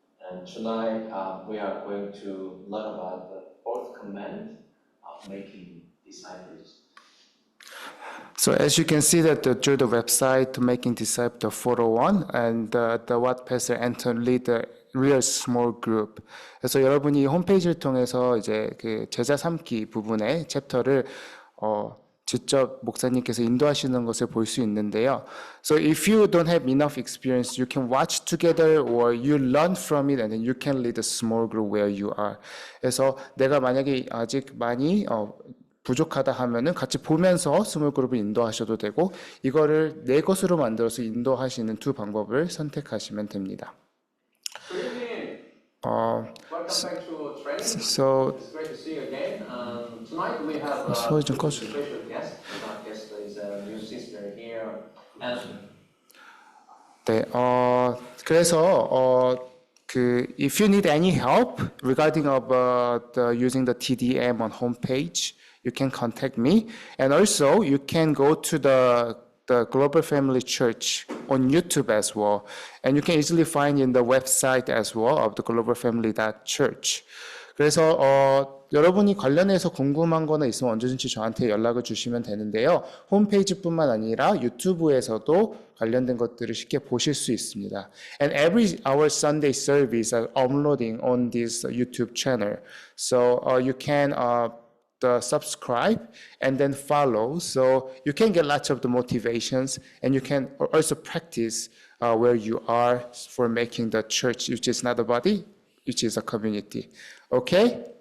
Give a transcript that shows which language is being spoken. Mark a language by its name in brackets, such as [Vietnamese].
[English] And tonight we are going to learn about the fourth command of making disciples. So as you can see that through the website Making Disciple 401 and the what Pastor Anton lead the real small group. [Korean] 그래서 여러분이 홈페이지를 통해서 이제 그 제자 삼기 부분의 챕터를 직접 목사님께서 인도하시는 것을 볼 수 있는데요. [English] So if you don't have enough experience, you can watch together or you learn from it and then you can lead a small group where you are. [Korean] 그래서 내가 만약에 아직 많이 부족하다 하면은 같이 보면서 스몰 그룹을 인도하셔도 되고 이거를 내 것으로 만들어서 인도하시는 두 방법을 선택하시면 됩니다. [English] Good evening. Welcome back to training. So It's great to see you again. Tonight we have a [Korean] 소리 좀 꺼줘. [English] special guest. Our guest is a new sister here. And [Korean] 네, 그래서 [English] if you need any help regarding about using the TDM on homepage, you can contact me, and also you can go to the Global Family Church on YouTube as well, and you can easily find in the website as well of the globalfamily.church. [Korean] 그래서 여러분이 관련해서 궁금한 거나 있으면 언제든지 저한테 연락을 주시면 되는데요. 홈페이지뿐만 아니라 유튜브에서도 관련된 것들을 쉽게 보실 수 있습니다. [English] And every our Sunday service are uploading on this YouTube channel, so you can subscribe and then follow, so you can get lots of the motivations, and you can also practice where you are for making the church, which is not a body, which is a community. Okay?